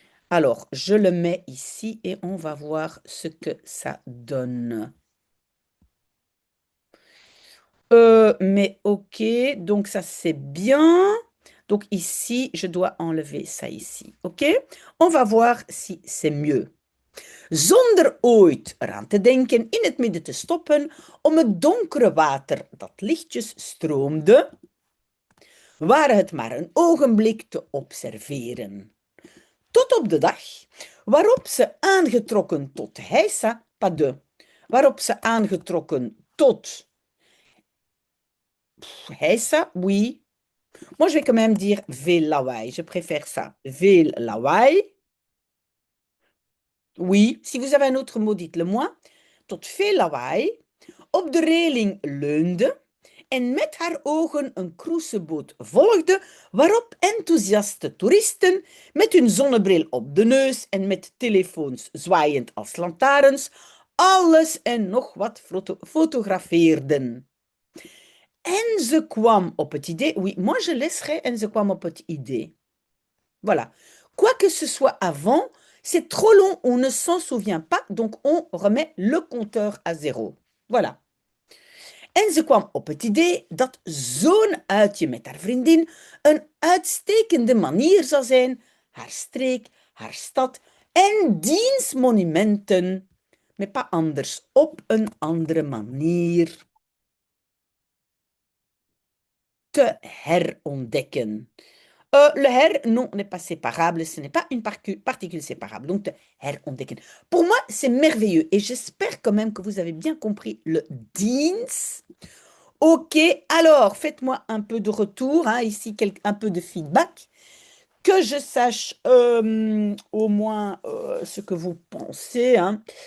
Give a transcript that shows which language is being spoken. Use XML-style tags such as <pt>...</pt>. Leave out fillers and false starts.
<fr>Alors, je le mets ici et on va voir ce que ça donne. Mais ok, donc ça c'est bien. Donc ici, je dois enlever ça ici. Ok? On va voir si c'est mieux.</fr> <nl>Zonder ooit eraan te denken in het midden te stoppen om het donkere water dat lichtjes stroomde, waar het maar een ogenblik te observeren. Tot op de dag waarop ze aangetrokken tot heisa,</nl> <fr>pas de,</fr> <nl>waarop ze aangetrokken tot heisa, oui.</nl> <fr>Moi, je vais quand même dire</fr> <nl>veel lawaai.</nl> <fr>Je préfère ça.</fr> <nl>Veel lawaai.</nl> <fr>Oui, si vous avez un autre mot, dites-le moi.</fr> <nl>Tot veel lawaai. Op de reling leunde en met haar ogen een cruiseboot volgde, waarop enthousiaste toeristen met hun zonnebril op de neus en met telefoons zwaaiend als lantaarns alles en nog wat fotografeerden. En ze kwam op het idée,</nl> <fr>oui, moi je laisserai</fr> <nl>en ze kwam op het idée.</nl> <fr>Voilà. Quoi que ce soit avant, c'est trop long, on ne s'en souvient pas, donc on remet le compteur à zéro. Voilà.</fr> <nl>En ze kwam op het idee dat zo'n uitje met haar vriendin een uitstekende manier zou zijn haar streek, haar stad en diens monumenten,</nl> <fr>mais pas</fr> <nl>anders, op een andere manier te herontdekken.</nl> <fr>Le her, non, n'est pas séparable, ce n'est pas une particule séparable, donc</fr> <nl>te herontdekken.</nl> <fr>Pour moi, c'est merveilleux et j'espère quand même que vous avez bien compris le diens. Ok, alors faites-moi un peu de retour, hein, ici un peu de feedback, que je sache au moins ce que vous pensez. Hein.</fr>